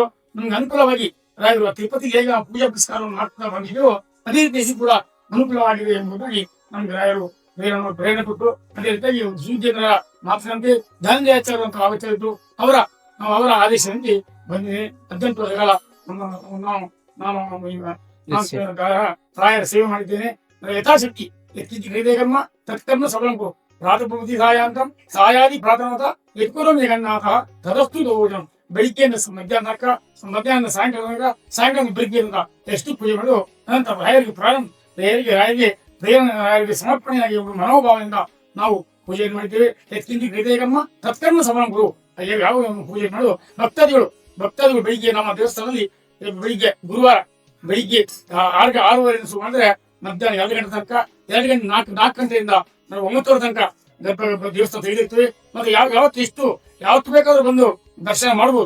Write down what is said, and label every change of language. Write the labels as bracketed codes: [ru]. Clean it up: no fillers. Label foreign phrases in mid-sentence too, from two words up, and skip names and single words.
[kn] ನಮ್ಗೆ ಅನುಕೂಲವಾಗಿ ರಾಯರು ತಿರುಪತಿಗೆ ಹೇಗೆ ಪೂಜಾ ಪುರಸ್ಕಾರವನ್ನು ಮಾಡ್ತಾ ಬಂದಿದ್ರು ಅದೇ ರೀತಿ ಕೂಡ ಅನುಕೂಲವಾಗಿದೆ ಎಂಬುದಾಗಿ ನಮ್ಗೆ ರಾಯರು ಪ್ರೇರಣೆ ಕೊಟ್ಟು, ಅದೇ ರೀತಿಯಾಗಿ ಸುವಿದ್ಯೇಂದ್ರ ಮಾತಿನಂತೆ ಧನಂಜಯಾಚಾರ್ಯ ಅಂತ ಆಚಾರ್ಯರು ಅವರ ಆದೇಶದಂತೆ ಬಂದಿದೆ. 18 ವರ್ಷಗಳ ನಾನು ರಾಯರ ಸೇವೆ ಮಾಡಿದ್ದೇನೆ. [sa] ಯಥಾಶಕ್ತಿ ಯತ್ಕಿಂಚಿತ್ ಕ್ರಿಯತೆ ಕರ್ಮ ತತ್ಕರ್ಮ ಸಫಲಂ ಕುರು ಪ್ರಾತಃ ಸಾಯಾಂತಂ ಸಾಯಾದಿ ಪ್ರಾತನೋತ ಯತ್ಕುರಂ ಜಗನ್ನಾಥ ತದಸ್ತು ದೋಜಂ. [kn] ಬೆಳಿಗ್ಗೆಯಿಂದ ಮಧ್ಯಾಹ್ನ ಸಾಯಂಕಾಲ ಬೆಳಿಗ್ಗೆ ಎಷ್ಟು ಪೂಜೆ ಮಾಡೋದು ಅನಂತರ ರಾಯರಿಗೆ ಸಮರ್ಪಣೆಯಾಗಿ ಮನೋಭಾವದಿಂದ ನಾವು ಪೂಜೆಯನ್ನು ಮಾಡಿದ್ದೇವೆ. [sa] ಯತ್ಕಿಂಚಿತ್ ಕ್ರಿಯತೆ ಕರ್ಮ ತತ್ಕರ್ಮ ಸಫಲಂ ಕುರು. [kn] ಯಾವ ಪೂಜೆ ಮಾಡೋದು ಭಕ್ತಾದಿಗಳು ಬೆಳಿಗ್ಗೆ ನಮ್ಮ ದೇವಸ್ಥಾನದಲ್ಲಿ ಬೆಳಿಗ್ಗೆ ಗುರುವಾರ ಬೆಳಿಗ್ಗೆ 6:30 ಶುರು ಮಾಡಿದ್ರೆ ಮಧ್ಯಾಹ್ನ 2 ಗಂಟೆ ತನಕ 2 ಗಂಟೆ 4 ಗಂಟೆಯಿಂದ ನಾವು 9 ತನಕ ದೇವಸ್ಥಾನ ತೆಗೆದಿರ್ತೇವೆ. ಮತ್ತೆ ಯಾವತ್ತು ಬೇಕಾದ್ರೂ ಬಂದು ದರ್ಶನ ಮಾಡ್ಬೋದು.